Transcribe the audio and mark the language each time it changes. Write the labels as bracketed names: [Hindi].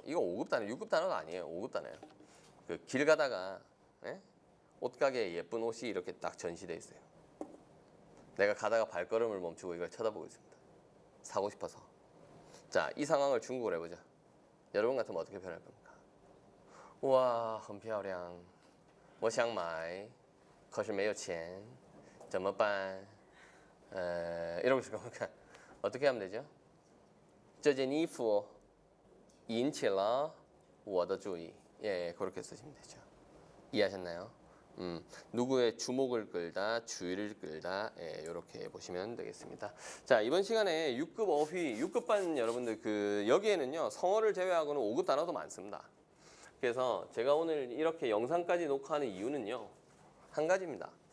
[Korean] 이거 5급 단어, 6급 단어가 아니에요. 5급 단어예요. 그 길 가다가 예? 옷가게에 예쁜 옷이 이렇게 딱 전시돼 있어요. 내가 가다가 발걸음을 멈추고 이걸 쳐다보고 있습니다. 사고 싶어서. 자, 이 상황을 중국어로 해보자. 여러분 같으면 어떻게 표현할 겁니까? 우와, [Chinese] 很漂亮我想买可是没有钱怎么办? [Korean] 이러고 있을 겁니까? 어떻게 하면 되죠? [Chinese] 这件衣服引起了我的注意. [Korean] 예, 그렇게 쓰시면 되죠. 이해하셨나요? 누구의 주목을 끌다, 주의를 끌다, 예, 이렇게 보시면 되겠습니다. 자, 이번 시간에 6급 어휘, 6급반 여러분들 그 여기에는요 성어를 제외하고는 5급 단어도 많습니다. 그래서 제가 오늘 이렇게 영상까지 녹화하는 이유는요 한 가지입니다.